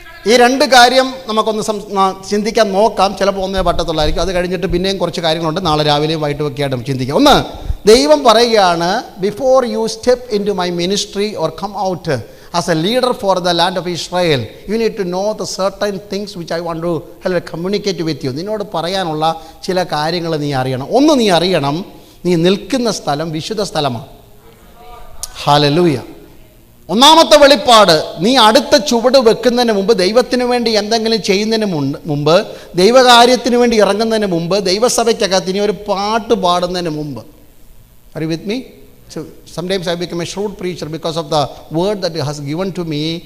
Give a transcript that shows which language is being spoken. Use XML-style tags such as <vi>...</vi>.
<ml>ഈ 2 കാര്യം നമുക്കൊന്ന് ചിന്തിക്കാൻ നോക്കാം. ചിലപ്പോൾ ഒന്നേ പറ്റത്തുള്ളായിരിക്കും. അത് കഴിഞ്ഞിട്ട് പിന്നെയും കുറച്ച് കാര്യങ്ങളുണ്ട്. നാളെ രാവിലെയും വൈകിട്ടും ഒക്കെ ആയിട്ട് ചിന്തിക്കാം. ഒന്ന്, ദൈവം പറയുകയാണ്,</ml> <en>Before you step in to my ministry or come out as a leader for the land of Israel, you need to know the certain things which I want to communicate with you.</en> <ml>നിന്നോട് പറയാനുള്ള ചില കാര്യങ്ങൾ നീ അറിയണം. ഒന്ന്, നീ അറിയണം, നീ നിൽക്കുന്ന സ്ഥലം വിശുദ്ധ സ്ഥലമാണ്. ഹല്ലേലൂയ. ഒന്നാമത്തെ വെളിപ്പാട്, നീ അടുത്ത ചുവട് വെക്കുന്നതിന് മുമ്പ്, ദൈവത്തിന് വേണ്ടി എന്തെങ്കിലും ചെയ്യുന്നതിന് മുമ്പ്, ദൈവകാര്യത്തിന് വേണ്ടി ഇറങ്ങുന്നതിന് മുമ്പ്, ദൈവസഭയ്ക്കകത്ത് ഇനി ഒരു പാട്ട് പാടുന്നതിന് മുമ്പ്.</ml> <en>Are you with me? So sometimes I become a shrewd preacher because of the word that has given to me.</en>